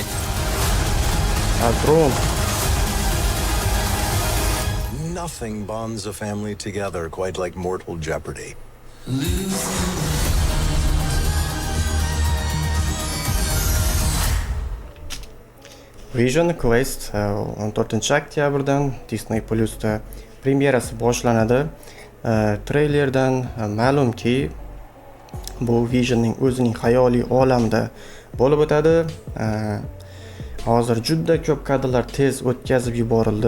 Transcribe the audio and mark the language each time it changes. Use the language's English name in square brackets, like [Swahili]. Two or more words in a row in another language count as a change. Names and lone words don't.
[English] Ultron. Nothing bonds a family together quite like mortal jeopardy. [Uzbek] Vision Quest 14-oktyabrdan Disney Plus'da premyerasi boshlanadi. Treylerdan ma'lumki, bu Visionning o'zining xayoliy olamida bo'lib o'tadi. Hozir juda ko'p kadrlar tez o'tkazib yuborildi.